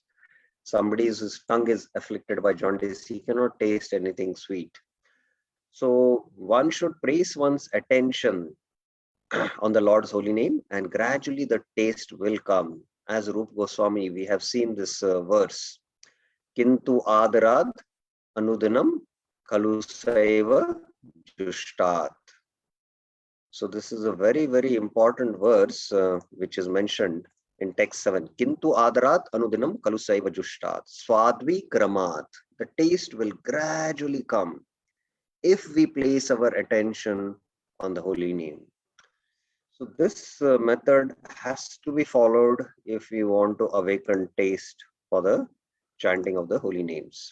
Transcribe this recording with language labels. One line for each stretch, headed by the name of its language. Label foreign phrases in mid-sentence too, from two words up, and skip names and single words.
English: Somebody whose tongue is afflicted by jaundice, he cannot taste anything sweet. So one should place one's attention on the Lord's holy name, and gradually the taste will come. As Rup Goswami, we have seen this verse.
Sanskrit: किन्तु आदराद् अनुदिनं खलुसैव जुष्टात्.
English: So this is a very, very important verse which is mentioned in text 7.
Sanskrit: किन्तु आदरात् अनुदिनं खलुसैव जुष्टात्. स्वाद्वी क्रमात्.
English: The taste will gradually come if we place our attention on the holy name. So this method has to be followed if we want to awaken taste for the chanting of the holy names.